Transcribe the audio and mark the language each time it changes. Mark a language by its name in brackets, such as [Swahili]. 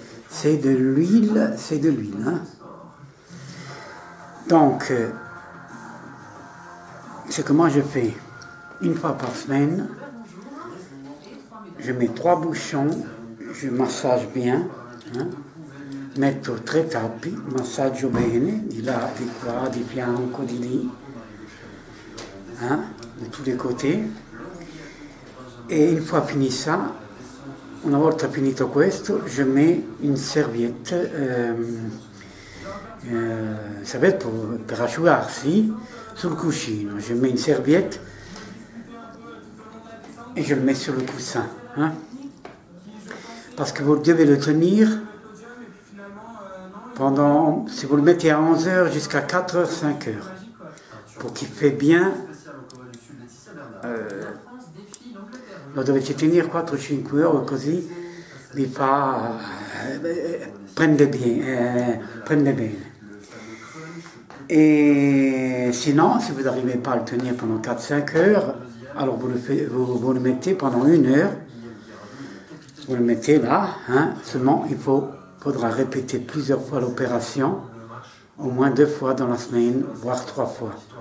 [French] C'est de l'huile, hein? Donc, ce que moi je fais, une fois par semaine, je mets 3 bouchons, je massage bien, hein? [Italian] Metto 3 tappi, massaggio bene, di là, di qua, di fianco, di lì, hein? [French] De tous les côtés. Et une fois fini ça, [Italian] una volta finito questo, [French] je mets une serviette, [Italian] per asciugarsi sul cuscino. [French] Je mets une serviette et je le mets sur le coussin. Hein? Parce que vous devez le tenir pendant, si vous le mettez à 11h jusqu'à 4h, 5h, pour qu'il fait bien. [Italian] Lo dovete tenere 4-5 ore così vi fa prende bene. [French] Et sinon, si vous n'arrivez pas à le tenir pendant 4-5 heures, alors vous le mettez pendant 1 heure, vous le mettez là, hein, seulement il faudra répéter plusieurs fois l'opération, au moins 2 fois dans la semaine, voire 3 fois.